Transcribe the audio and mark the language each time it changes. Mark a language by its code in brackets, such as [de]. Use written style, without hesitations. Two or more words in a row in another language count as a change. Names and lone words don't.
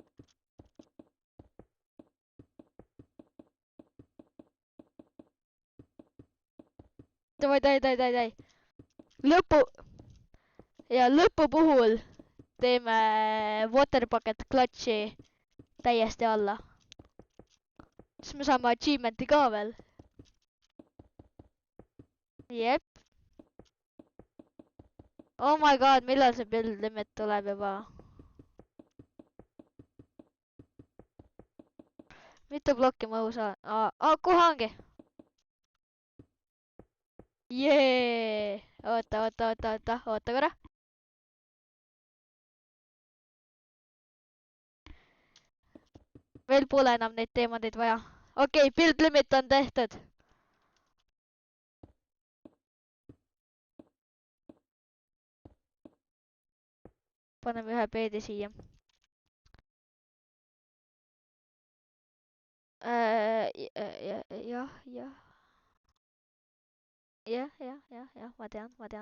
[et] Davai. Lõpu puhul teeme [en] water bucket [et] klatši täiesti alla. Siis me saame achievementi ka veel. Jep. [en] Oh my god, [et] millal see [en] build limit [et] tuleb juba? Mitu blokki ma õhu saan? Kohe ongi. Jee. Oota korra. Veel pole enam neid teemadeid vaja. Okei, [en] build limit [et] on tehtud. Paneme ühe peedi siia. Jah, ma tean.